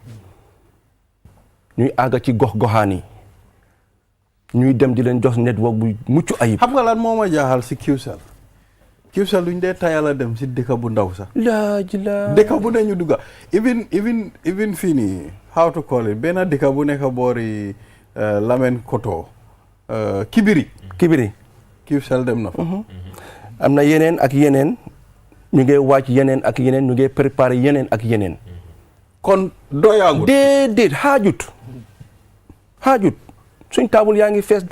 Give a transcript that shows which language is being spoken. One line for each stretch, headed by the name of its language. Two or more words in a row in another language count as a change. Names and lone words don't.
Wolof: ñuy àgga ci gox-goxaan yi ñuy dem di leen jox network bu mucc ayib. xam nga lan moo ma jaaxal si QCell. QCell luñ dee tayala dem si dëkk bu ndaw sax. dëkk bu ne ñu dugga even fii nii
English: how to call it
Wolof: benn dëkk bu nekk boori Lamen Koto Kibiri. QCell dem na fa. am na yeneen ak yeneen. ñu ngi wàcc yeneen ak yeneen ñu ngi préparé yeneen ak yeneen. kon doyaagut. déedéet xaajut suñ taabul yaa ngi fees.